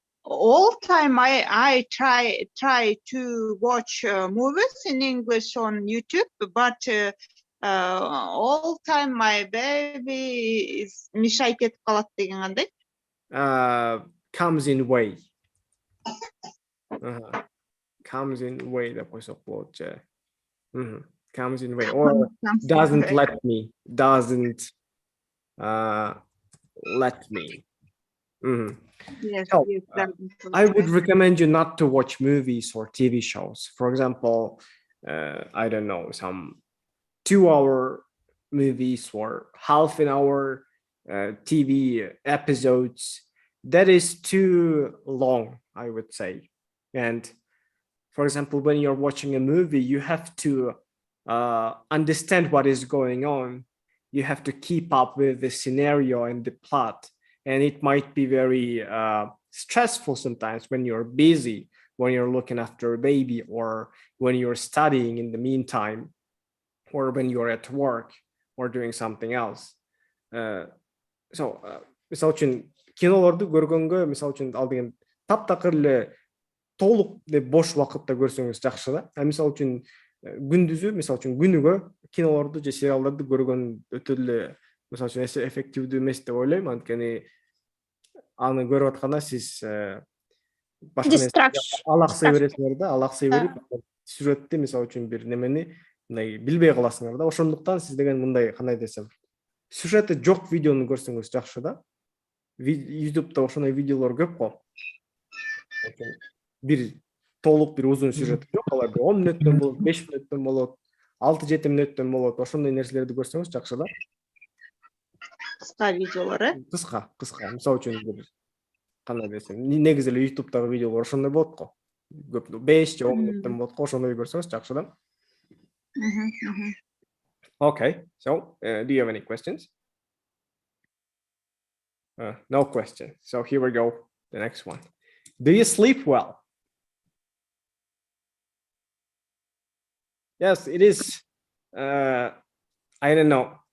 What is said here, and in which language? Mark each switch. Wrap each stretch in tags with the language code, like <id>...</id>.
<en>All time I try to watch movies in English on YouTube, but all time my baby is</en> <ky>мешай кетип калат деген кандай?</ky> <en>Comes in way. Comes in way</en> <ky>деп койсок болот же.</ky> <en>Comes in way, or doesn't let me, doesn't let me. Yes, So, yes, I would recommend you not to watch movies or TV shows. For example, I don't know, some 2-hour movies or half an hour TV episodes. That is too long, I would say. And for example, when you're watching a movie, you have to understand what is going on. You have to keep up with the scenario and the plot. And it might be very stressful sometimes when you're busy, when you're looking after a baby, or when you're studying in the meantime, or when you're at work or doing something else.</en> <ky>Мисал үчүн кинолорду көргөнгө мисал үчүн алдыгын таптакыр эле толук деп бош убакытта көрсөңүз жакшы да. Мисал үчүн күндүзү мисал үчүн күнүгө кинолорду же сериалдарды көргөн өтө эле мисал үчүн эффективдүү эмес деп ойлойм. Анткени аны көрүп атканда сиз башка алаксый бересиңер да, алаксый берип сюжетти мисал үчүн бир немени мындай билбей каласыңар да. Ошондуктан сиз деген мындай кандай десем, сюжети жок видеону көрсөңүз жакшы да. YouTube'да ошондой видеолор көп го. Бир толук бир узун сюжет жок, алар 10 мүнөттөн болот, 5 мүнөттөн болот, 6-7 мүнөттөн болот. Ошондой нерселерди көрсөңүз жакшы да. Кыска видеолор, Кыска. Мисалы үчүн бир кандай десем, негизи эле YouTube'дагы видеолор ошондой болот го. Көп 5 же 10 мүнөттөн болот го, ошондой көрсөңүз жакшы да.</ky> <en>Okay, so do you have any questions? No question. So here we go. The next one. Do you sleep well? Yes, it is. I don't know.</en>